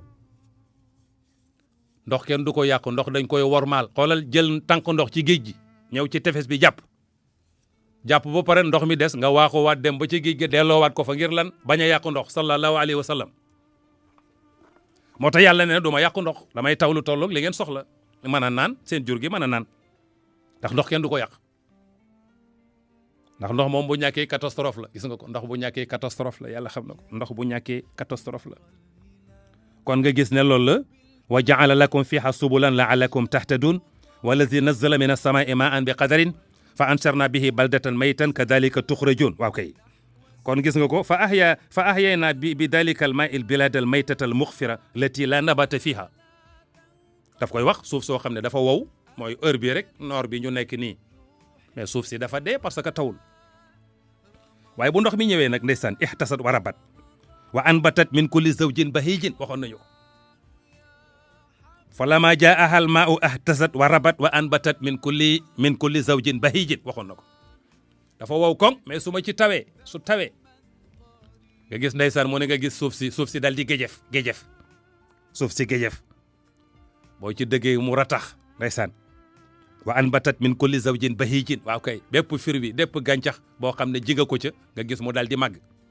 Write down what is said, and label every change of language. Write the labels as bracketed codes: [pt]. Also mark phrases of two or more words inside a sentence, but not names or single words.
[wo] ndox kenn du ko yàq ndox dañ koy wormaal xoolal jël tànk ndox ci géej gi ñëw ci tefes bi jàpp ba pare ndox mi des nga waaxuwaat dem ba ci géej gi delloowaat ko fa ngir lan bañ a yàq ndox [ar] صلى الله عليه وسلم [wo] moo tax yàlla ne du ma yàq ndox damay taw lu tolloog li ngeen soxla mën a naan seen jur gi mën a naan ndax ndox kenn du ko yàq ndax ndox moom bu ñàkkee catastrophe la gis nga ko ndox bu ñàkkee catastrophe la yàlla xam na ko ndox bu ñàkkee catastrophe la kon nga gis ne loolu [ar] la و جعل لكم فيها سبلا لعلكم تهتدون والذي نزل من السماء ماء بقدر فأنشرنا به بلدة ميتا كذلك تخرجون [wo] waaw kay kon gis nga ko [ar] فأحيينا بذلك الماء البلد الميتة المغبرة التي لا نبات فيها [wo] daf koy wax suuf soo xam ne dafa wow mooy heure bi rek noor bi ñu nekk nii mais suuf si dafa dee [fr] parce que [wo] tawul waaye bu ndox mi ñëwee nag ndeysaan [ar] اهتزت و ربت و أنبتت من كل زوج بهيج [wo] waxoon nañu ko [ar] فلما جاءها الماء اهتزت و ربت و أنبتت من كل زوج بهيج [wo] waxoon na ko dafa wow koŋ mais su tawee nga gis ndeysaan mu ne nga gis suuf si dal di géjef suuf si géjef boo ci dëggee mu ratax ndeysaan [ar] و أنبتت من كل زوج بهيج [wo] waaw kay bépp fir bi bépp gàncax boo xam ne ji nga ko ca nga gis mu dal di màgg